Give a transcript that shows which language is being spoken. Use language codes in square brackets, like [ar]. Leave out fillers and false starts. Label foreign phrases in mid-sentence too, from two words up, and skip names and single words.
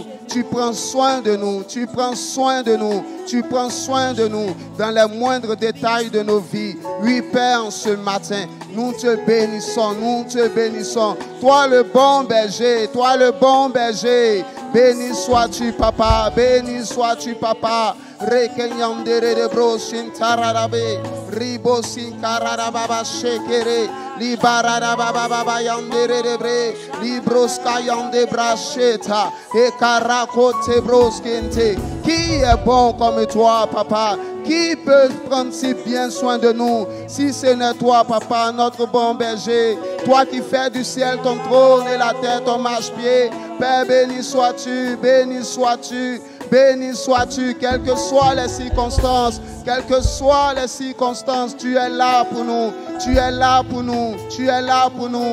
[fr] Tu prends soin de nous, tu prends soin de nous, tu prends soin de nous dans les moindres détails de nos vies. Oui, Père, en ce matin, nous te bénissons, nous te bénissons. Toi le bon berger, toi le bon berger. Béni sois-tu, Papa, béni sois-tu, Papa. Rekenyandere de brosin tararabe, ribosin kararababa shekere, libarababa yandere de bre, libroska yande bracheta, et karakote broskente. Qui est bon comme toi, Papa? Qui peut prendre si bien soin de nous? Si ce n'est toi, Papa, notre bon berger, toi qui fais du ciel ton trône et la terre ton marchepied. Père, béni sois-tu, béni sois-tu. Béni sois-tu, quelles que soient les circonstances, quelles que soient les circonstances, tu es là pour nous, tu es là pour nous, tu es là pour nous.